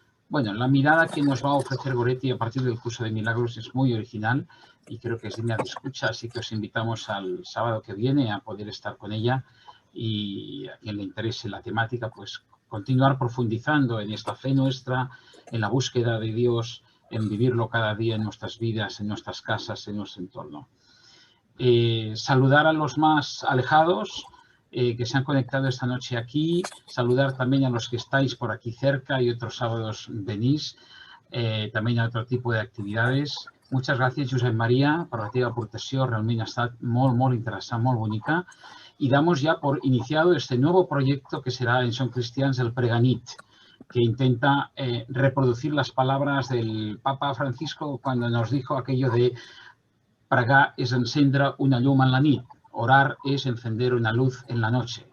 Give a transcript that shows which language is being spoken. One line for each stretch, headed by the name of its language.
Spanish: Bueno, la mirada que nos va a ofrecer Goretti a partir del curso de milagros es muy original y creo que es digna de escucha, así que os invitamos al sábado que viene a poder estar con ella y a quien le interese la temática, pues continuar profundizando en esta fe nuestra, en la búsqueda de Dios, en vivirlo cada día en nuestras vidas, en nuestras casas, en nuestro entorno. Saludar a los más alejados que se han conectado esta noche aquí, saludar también a los que estáis por aquí cerca y otros sábados venís, també a otro tipo de actividades.
Catalan: Muchas gracias, Josep María, per la teva aportació, realment ha estat molt interessant, molt bonica.
Spanish: Y damos ya por iniciado este nuevo proyecto que será en Som Cristians el Preganit, que intenta reproducir las palabras del Papa Francisco cuando nos dijo aquello de
Catalan: pregar es encendre una llum en la nit,
Spanish: orar es encender una luz en la noche.